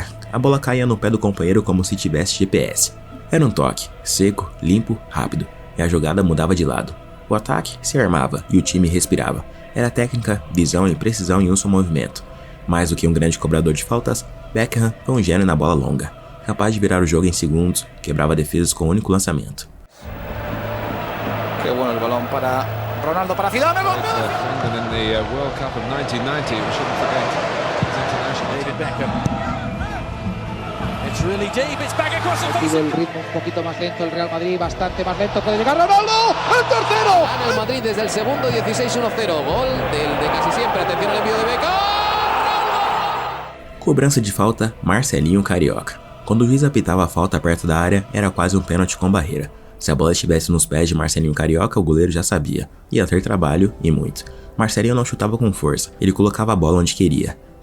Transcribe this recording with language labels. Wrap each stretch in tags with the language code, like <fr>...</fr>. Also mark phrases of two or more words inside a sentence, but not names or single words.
<pt>A bola caía no pé do companheiro como se tivesse GPS. Era um toque, seco, limpo, rápido, e a jogada mudava de lado. O ataque se armava e o time respirava. Era técnica, visão e precisão em um só movimento. Mais do que um grande cobrador de faltas, Beckham foi um gênio na bola longa, capaz de virar o jogo em segundos, quebrava defesas com um único lançamento.</pt> <es>Qué bueno el balón para Ronaldo, para Zidane.</es> <en>In the World Cup of 1990, we shouldn't forget his international David Beckham. It's really deep, it's back across the face.</en> <es>El ritmo un poquito más lento el Real Madrid, bastante más lento, puede llegar Ronaldo, el tercero. Gana el Madrid desde el segundo, 16-1-0, gol del de casi siempre, atención al envío de Beckham.</es> <pt>Cobrança de falta, Marcelinho Carioca. Quando o juiz apitava a falta perto da área, era quase um pênalti com barreira. Se a bola estivesse nos pés de Marcelinho Carioca, o goleiro já sabia. Ia ter trabalho, e muito. Marcelinho não chutava com força, ele colocava a bola onde queria.</pt>